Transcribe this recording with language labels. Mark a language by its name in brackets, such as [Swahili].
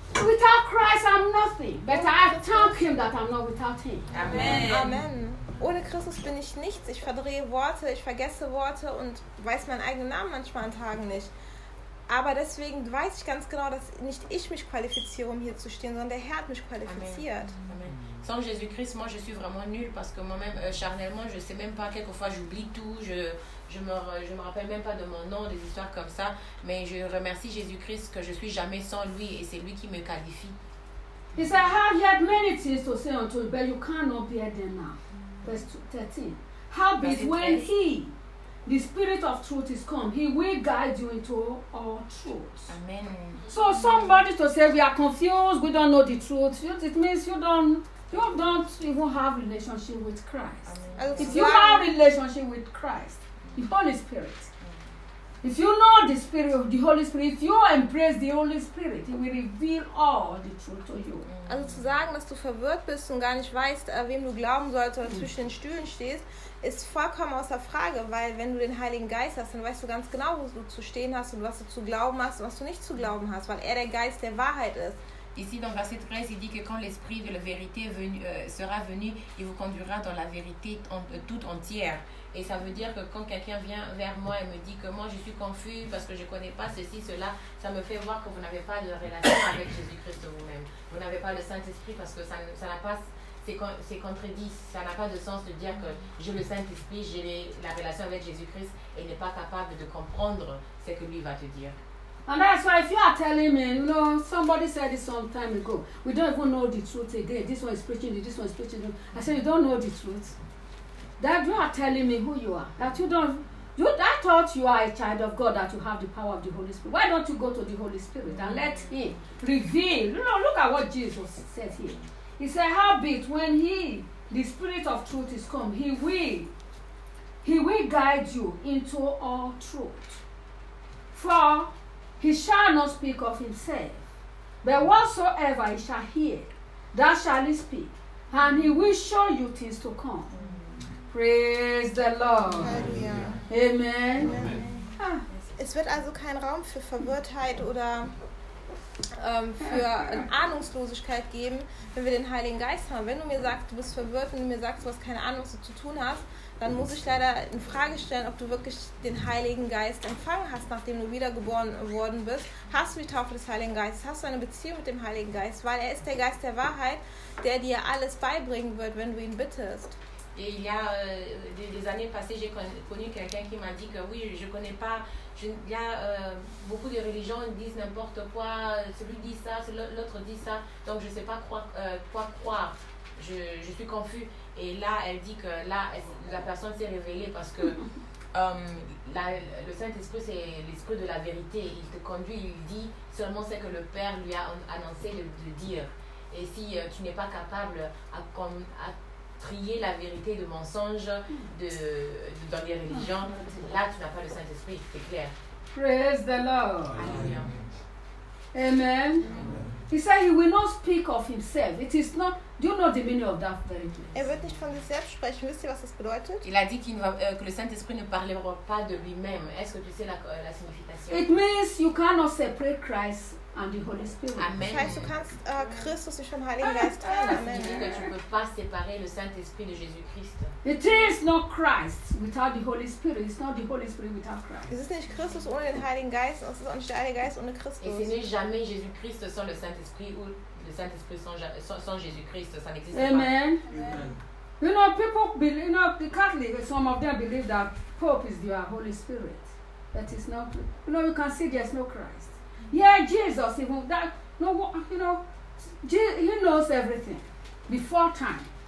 [English] Without Christ, I'm nothing. But I thank Him that I'm not without Him. Amen. Amen. Amen. [German] ohne Christus bin ich nichts. Ich verdrehe Worte, ich vergesse Worte und weiß meinen eigenen Namen manchmal an Tagen nicht. Aber deswegen weiß ich ganz genau, dass nicht ich mich qualifiziere, um hier zu stehen, sondern der Herr hat mich qualifiziert. Amen. [French] Sans Jésus-Christ, moi je suis vraiment nul, parce que moi-même, charnellement, je sais même pas, quelquefois j'oublie tout, je me rappelle même pas de mon nom, des histoires comme ça, mais je remercie Jésus-Christ que je suis jamais sans lui et c'est lui qui me qualifie. [English] He said, I have yet many things to say unto you, but you cannot bear them now. Verse 13. Howbeit, when he, the Spirit of truth, is come, he will guide you into all truth. Amen. So somebody to say, we are confused, we don't know the truth. It means you don't even have relationship with Christ. Amen. If you have relationship with Christ, the Holy Spirit, if you know the Spirit of the Holy Spirit, if you embrace the Holy Spirit, he will reveal all the truth to you. [German] Also zu sagen, dass du verwirrt bist und gar nicht weißt, wem du glauben sollst oder zwischen den Stühlen stehst, ist vollkommen außer Frage, weil wenn du den Heiligen Geist hast, dann weißt du ganz genau, wo du zu stehen hast und was du zu glauben hast und was du nicht zu glauben hast, weil er der Geist der Wahrheit ist. [French] Ici dans verset 13, il dit que quand l'Esprit de la vérité sera venu, il vous conduira dans la vérité toute entière. Et ça veut dire que quand quelqu'un vient vers moi et me dit que moi je suis confus parce que je ne connais pas ceci, cela, ça me fait voir que vous n'avez pas de relation avec Jésus-Christ vous-même. Vous n'avez pas le Saint-Esprit parce que ça n'a pas, c'est contredit, ça n'a pas de sens de dire que j'ai le Saint-Esprit, j'ai la relation avec Jésus-Christ et n'est pas capable de comprendre ce que lui va te dire. [English] And that's why if you are telling me, you know, somebody said it some time ago, we don't even know the truth again, this one is preaching, I said you don't know the truth. That you are telling me who you are. That you don't. I thought you are a child of God. That you have the power of the Holy Spirit. Why don't you go to the Holy Spirit and let Him reveal? You know, look at what Jesus said here. He said, "Howbeit, when He, the Spirit of Truth, is come, He will guide you into all truth. For He shall not speak of Himself, but whatsoever He shall hear, that shall He speak, and He will show you things to come." Praise the Lord. [German] Halleluja. Amen. Amen. Ah. Es wird also kein Raum für Verwirrtheit oder für Ahnungslosigkeit geben, wenn wir den Heiligen Geist haben. Wenn du mir sagst, du bist verwirrt, wenn du mir sagst, du hast keine Ahnung, was du zu tun hast, dann muss ich leider in Frage stellen, ob du wirklich den Heiligen Geist empfangen hast, nachdem du wiedergeboren worden bist. Hast du die Taufe des Heiligen Geistes? Hast du eine Beziehung mit dem Heiligen Geist? Weil er ist der Geist der Wahrheit, der dir alles beibringen wird, wenn du ihn bittest. [French] Et il y a des années passées, j'ai connu quelqu'un qui m'a dit que oui, je ne connais pas. Il y a beaucoup de religions disent n'importe quoi. Celui dit ça, l'autre dit ça. Donc je ne sais pas quoi croire. Je suis confus. Et là, elle dit que là, la personne s'est révélée parce que le Saint-Esprit, c'est l'esprit de la vérité. Il te conduit, il dit seulement ce que le Père lui a annoncé de dire. Et si tu n'es pas capable à trier la vérité de mensonge de dans les religions, là tu n'as pas le Saint-Esprit, c'est clair. [English] Praise the Lord. [French] Alléluia. Amen. [English] He said he will not speak of himself. It is not. Do you know the meaning of that very place? [German] Er wird nicht von sich selbst sprechen. Wisst ihr, was das bedeutet? [French] Il a dit que le Saint-Esprit ne parlera pas de lui-même. Est-ce que tu sais la signification? [English] It means you cannot separate Christ and the Holy Spirit. Amen. [German] Das heißt, du kannst Christus nicht vom Heiligen Geist trennen. Amen. [French] Dit que tu peux pas séparer le Saint-Esprit de Jésus-Christ. [English] It is not Christ without the Holy Spirit. It's not the Holy Spirit without Christ. [German] Es ist nicht Christus ohne den Heiligen Geist. Es ist auch nicht der Heilige Geist ohne Christus. [French] Et ce n'est jamais Jésus-Christ sans le Saint-Esprit ou le Saint-Esprit sans Jésus-Christ. Ça n'existe pas. Amen. [English] You know, people believe. You know, the Catholics. Some of them believe that Pope is their Holy Spirit. That is not. You know, you can see there's no Christ. Yeah, Jesus. Even that. No, you know, He knows everything before time.